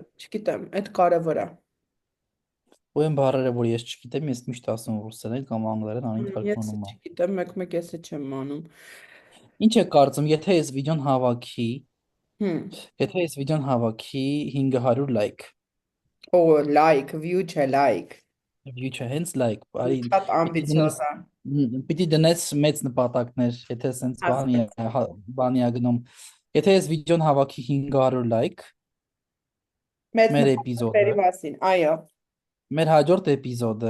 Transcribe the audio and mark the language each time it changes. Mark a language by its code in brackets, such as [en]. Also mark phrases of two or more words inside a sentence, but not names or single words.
[hy] Չգիտեմ, այդ կարևոր է։ Ու այն բառերը, որ ես չգիտեմ, ես միշտ ասում ռուսերեն կամ անգլերեն անին Ես թարգմանում եմ։ չգիտեմ, մեկ-մեկ ես չեմ անում։ Ինչ է կարծում, եթե ես վիդեոն հավաքի, Հմ, եթե ես վիդեոն հավաքի 500 լայք, Օ, [en] like, view [hy] չէ, like։ view չէ, հենց լայք, բարի, Շատ պիտի դնես ամբիցիոզ է։ պիտի դնես մեծ նպատակներ, եթե սենց Հասկաց։ բանի ա գնում։ Եթե ես վիդեոն հավաքի 500 լայք, Մեծ մեր նպատակների էպիզոդը, մասին, այո։ մեր հաջորդ էպիզոդը